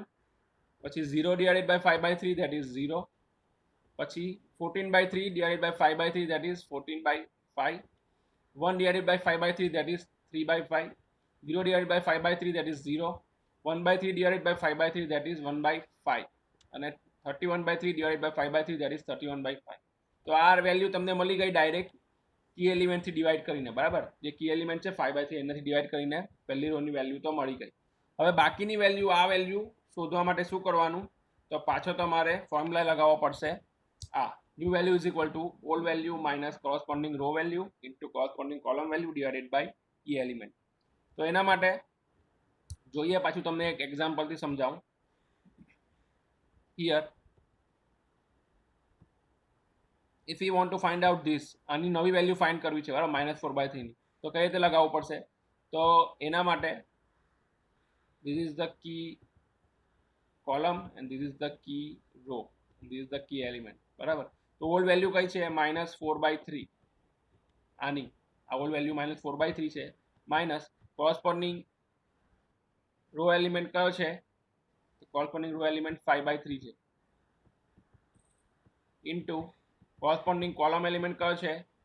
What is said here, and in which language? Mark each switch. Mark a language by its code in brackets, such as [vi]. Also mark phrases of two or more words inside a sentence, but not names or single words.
[en] પછી 0 divided by 5/3 that is 0. પછી 14/3 divided by 5/3 that is 14/5. 1 divided by 5/3 that is 3/5. 0 divided by 5/3 that is 0. 1/3 divided by 5/3 that is 1/5. અને 31/3 divided by 5/3 that is 31/5. [gu] તો આ વેલ્યુ તમને મળી ગઈ [en] direct key elementથી [gu] ડિવાઈડ કરીને. બરાબર. જે [en] key element [gu] છે 5/3 એનાથી ડિવાઈડ કરીને પહેલી રોની વેલ્યુ તો મળી ગઈ. હવે બાકીની વેલ્યુ, આ વેલ્યુ શોધવા માટે શું કરવાનું? તો પાછો તમારે ફોર્મ્યુલા લગાવવો પડશે. [en] આ new value is equal to old value minus corresponding row value into corresponding column value divided by key element. [gu] તો એના માટે જોઈએ, પાછું તમને એક એક્ઝામ્પલથી સમજાવું. [en] here if you want to find out this, [gu] આની નવી [en] value find [gu] કરવી છે. બરાબર. -4/3 ની. તો કઈ રીતે લગાવવું પડશે? તો એના માટે [en] this is the key column and this is the key row, this is the key element. [gu] બરાબર. તો [en] old value [gu] કઈ છે? -4/3 આની. [en] આ whole value -4/3 છે, minus corresponding row element [gu] કયો છે? [en] corresponding row element 5/3 છે, into corresponding column element [gu] કયો છે?